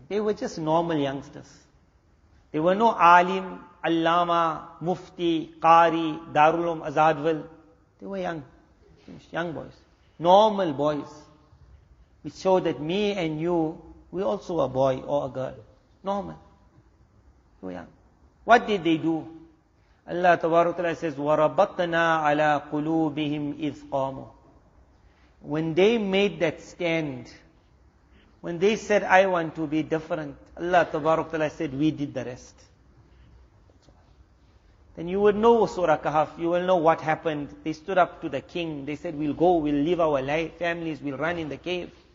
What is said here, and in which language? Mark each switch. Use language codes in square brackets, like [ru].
[en] They were just normal youngsters. There were no alim, allama, mufti, qari, darulum, azadwal. They were young boys. Normal boys. Which showed that me and you, we also a boy or a girl. Normal. They were young. What did they do? [ar] Allah Tabarak Ta'ala [en] says, [ar] وَرَبَطْنَا عَلَىٰ قُلُوبِهِمْ إِذْ قَامُوا. [en] When they made that stand, when they said, I want to be different, Allah Tabarak Ta'ala said, we did the rest. Then you would know Surah Kahf, you will know what happened. They stood up to the king, they said, we'll go, we'll leave our families, we'll run in the cave.